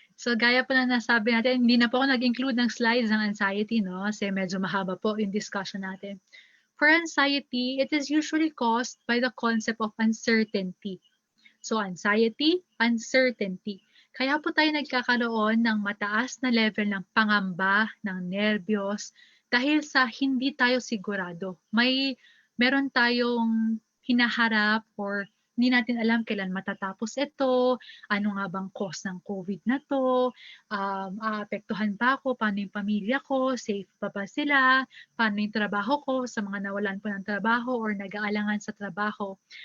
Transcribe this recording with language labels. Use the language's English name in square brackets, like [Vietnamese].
[Filipino] So gaya po na nasabi natin, hindi na po ako nag-include ng slides ng anxiety, no? Kasi medyo mahaba po yung discussion natin. [English] For anxiety, it is usually caused by the concept of uncertainty. So anxiety, uncertainty. [Filipino] Kaya po tayo nagkakaroon ng mataas na level ng pangamba, ng nerbiyos, dahil sa hindi tayo sigurado. Meron tayong hinaharap or Hindi natin alam kailan matatapos ito, ano nga bang cause ng COVID na to, aapektuhan ba ako, paano yung pamilya ko, safe pa ba sila, paano yung trabaho ko sa mga nawalan po ng trabaho or nag-aalangan sa trabaho.